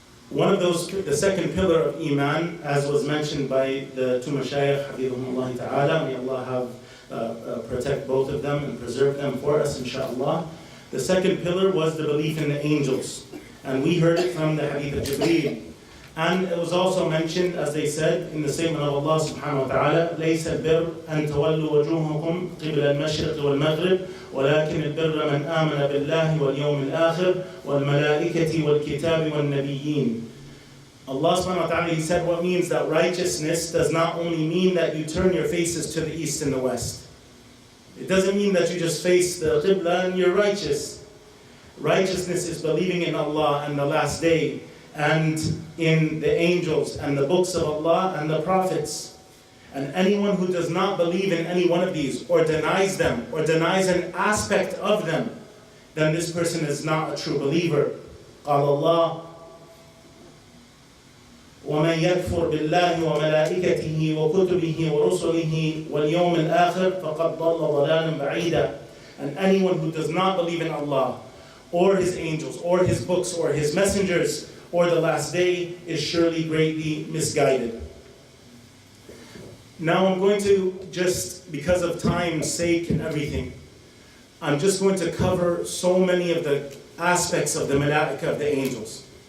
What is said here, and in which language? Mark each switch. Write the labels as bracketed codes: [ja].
[en] One of those, the second pillar of Iman, as was mentioned by the two mashayikh, Hafidhahumullah ta'ala, may Allah have protect both of them and preserve them for us, inshallah. The second pillar was the belief in the angels. And we heard it from the hadith of Jibreel. And it was also mentioned, as they said, in the statement of Allah subhanahu wa ta'ala, [ar] لَيْسَ الْبِرْ أَن تَوَلُّوا وَجُوهَكُمْ قِبْلَ الْمَشْرِقِ وَالْمَغْرِبِ وَلَكِنِ الْبِرَّ مَنْ آمَنَ بِاللَّهِ وَالْيَوْمِ الْآخِرِ وَالْمَلَائِكَةِ وَالْكِتَابِ وَالنَّبِيِّينَ. [en] Allah subhanahu wa ta'ala, he said what means that righteousness does not only mean that you turn your faces to the east and the west. It doesn't mean that you just face the Qibla and you're righteous. Righteousness is believing in Allah and the last day, and in the angels and the books of Allah and the prophets. And anyone who does not believe in any one of these, or denies them, or denies an aspect of them, then this person is not a true believer. [ar] قال الله ومن يكفر بالله وملائكته وكتبه ورسله واليوم الآخر فقد ضل ضلالا بعيدا. [en] And anyone who does not believe in Allah, or His angels, or His books, or His messengers, or the last day is surely greatly misguided. Now I'm going to, just because of time's sake and everything, I'm just going to cover so many of the aspects of the malaika, of the angels.